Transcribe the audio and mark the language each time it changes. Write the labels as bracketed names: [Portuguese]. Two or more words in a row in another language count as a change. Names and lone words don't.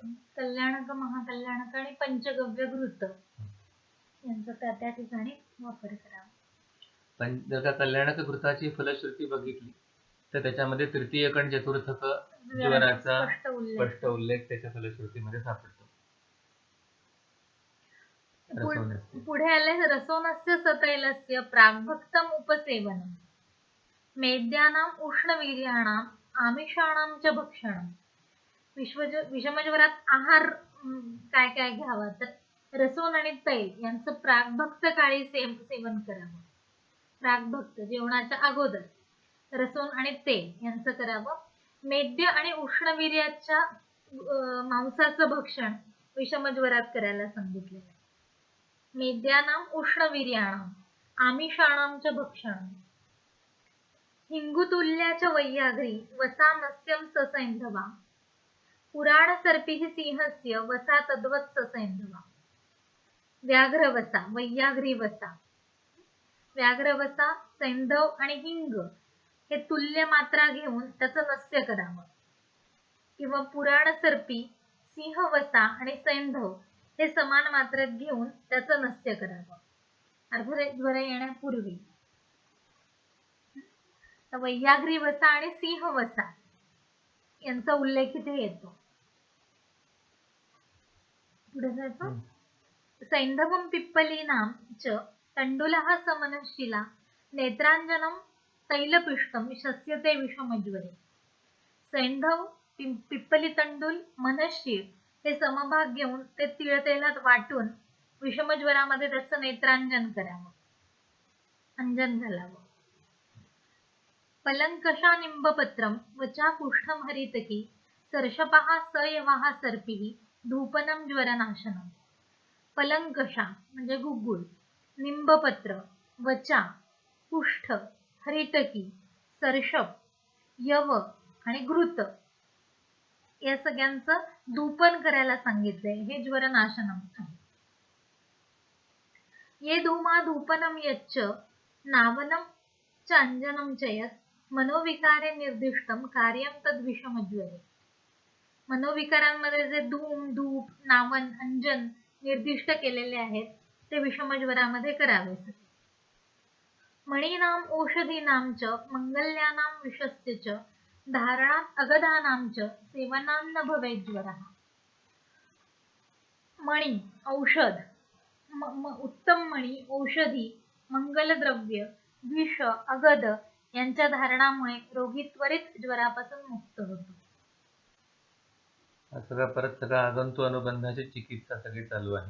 [Marathi] कल्याणक, महाकल्याणक आणि पंचगव्य घृत यांचा त्या ठिकाणी वापर करावा. पण जर का कल्याणक घृताची फलश्रुती बघितली तर त्याच्यामध्ये तृतीयक आणि चतुर्थक ज्वराचा स्पष्ट उल्लेख त्याच्या फलश्रुतीमध्ये सापडतो. [Sanskrit] पुढे आले रसोनस्य सतैलस्य प्राग्भक्तम उपसेवनम मेद्यानाम उष्णवीर्याणाम आमिषाणाम च भक्षणम. [Marathi] विषमज्वरात आहार काय काय घ्यावा, तर रसोन आणि तैल यांचं प्राग्भक्त काळी सेवन करावं. प्राग्भक्त जेवणाच्या अगोदर रसोन आणि तेल यांचं करावं. मेद्य आणि उष्णवीर्याच्या मांसाचं भक्षण विषमज्वरात करायला सांगितलेलं आहे. [Sanskrit] मेद्यानाम उष्णवीर्याणाम आमिषाणाम च भक्षणम. हिंगुतुल्याच्या वैयाघ्री वसा मत्स्यम ससैंधवा पुराण सर्पिः सिंहस्य वसा तद्वत् ससैंधवा. [Marathi] व्याघ्रवसा, वैयाघ्री वसा, व्याघ्रवसा, सैंधव आणि हिंग हे तुल्य मात्रा घेऊन त्याचं नस्य करावं. किंवा पुराण सर्पी, सिंहवसा आणि सैंधव हे समान मात्रेत घेऊन त्याचं नस्य करावं, अर्थात ज्वर येण्यापूर्वी. वैयाघ्री वसा आणि सिंहवसा यांचा उल्लेख इथे येतो. पुढे जायचं. [Sanskrit] सैंधवम पिप्पलीनाम च तंडुलः समनशिला नेत्रांजनम तैलपिष्टम शस्यते विषमज्वरे. [Marathi] सैंधव, पिप्पली तंडूल, मनशीर हे समभाग घेऊन ते तिळतेलात वाटून विषमज्वरामध्ये त्याचं नेत्रांजन करावं, अंजन घालावं. [Sanskrit] पलंकषा निंबपत्रम वचा कुष्ठम हरितकी सर्षपहा सयवाहा सर्पिः धूपनम ज्वरनाशनम. [Marathi] पलंकषा म्हणजे गुग्गुल, निंबपत्र, वचा, कुष्ठ, हरितकी, सर्षप, यव आणि घृत या सगळ्यांचं धूपन करायला सांगितलंय. हे ज्वरनाशनम आहे. [Sanskrit] ये धूमा धूपनम यच्च नावनम च अंजनम च यत् मनोविकारे निर्दिष्टम कार्यम तद विषमज्वरे. [Marathi] मनोविकारांमध्ये जे धूम, धूप, नावन, अंजन निर्दिष्ट केलेले आहेत ते विषमज्वरामध्ये करावे. [Sanskrit] मणीनाम औषधीनाम च मंगल्यानाम विषस्य च धारणात अगधानाम च सेवनान न भवेत् ज्वरः. [Marathi] मणी, औषध, उत्तम मणी, औषधी, मंगलद्रव्य, विष, अगध यांच्या धारणामुळे रोगी त्वरित ज्वरापासून मुक्त होतो. हा सगळा परत सगळा आगंतु अनुबंधाची चिकित्सा सगळी चालू आहे.